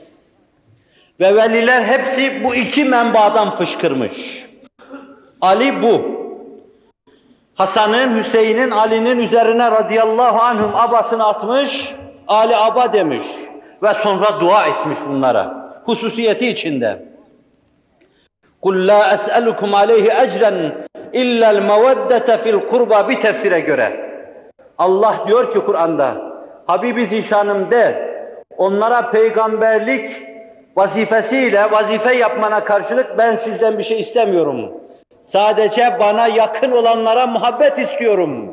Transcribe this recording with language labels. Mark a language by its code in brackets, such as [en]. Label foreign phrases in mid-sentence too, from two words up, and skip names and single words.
[tr] Ve veliler hepsi bu iki menbadan fışkırmış. Ali bu. Hasan'ın, Hüseyin'in, Ali'nin üzerine [ar] رضي الله عنهم [tr] abasını atmış, Ali aba demiş ve sonra dua etmiş bunlara. Hususiyeti içinde. [ar] قُلْ لَا أَسْأَلُكُمْ عَلَيْهِ اَجْرًا اِلَّا الْمَوَدَّةَ فِي الْقُرْبَى [tr] bir tefsire göre. Allah diyor ki Kur'an'da, Habibi Zişanım de, onlara peygamberlik vazifesiyle vazife yapmana karşılık ben sizden bir şey istemiyorum. Sadece bana yakın olanlara muhabbet istiyorum.